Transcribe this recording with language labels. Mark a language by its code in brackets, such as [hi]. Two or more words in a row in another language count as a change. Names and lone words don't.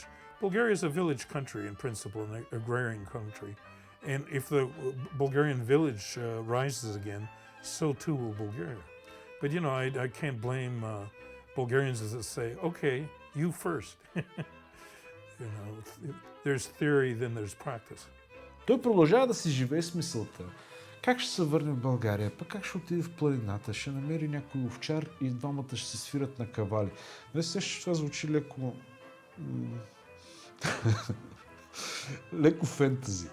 [en] Bulgaria is a village country in principle, an agrarian country. And if the Bulgarian village rises again, so too will Bulgaria. But you know, I can't blame Bulgarians that say, okay, you first. You know, there's theory, then there's practice. [bg] Той продължава да си живее с мисълта. Как ще се върне в България, пък как ще отиде в планината, ще намери някой овчар и двамата ще се свират на кавали. Не се, че това звучи леко... леко фентази.